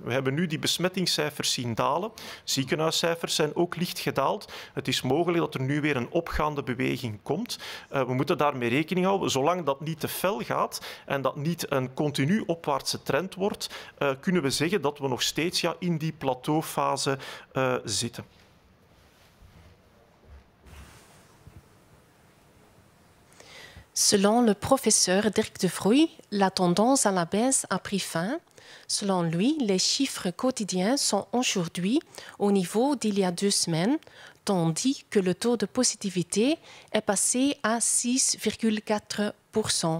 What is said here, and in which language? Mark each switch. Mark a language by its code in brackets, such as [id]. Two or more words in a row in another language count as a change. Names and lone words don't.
[nl] We hebben nu die besmettingscijfers zien dalen. Ziekenhuiscijfers zijn ook licht gedaald. Het is mogelijk dat er nu weer een opgaande beweging komt. We moeten daarmee rekening houden. Zolang dat niet te fel gaat en dat niet een continu opwaartse trend wordt, kunnen we zeggen dat we nog steeds in die plateaufase zitten. [fr] Selon le professeur Dirk de Vroei, la tendance à la baisse a pris fin. Selon lui, les chiffres quotidiens sont aujourd'hui au niveau d'il y a 2 semaines, tandis que le taux de positivité est passé à 6,4%.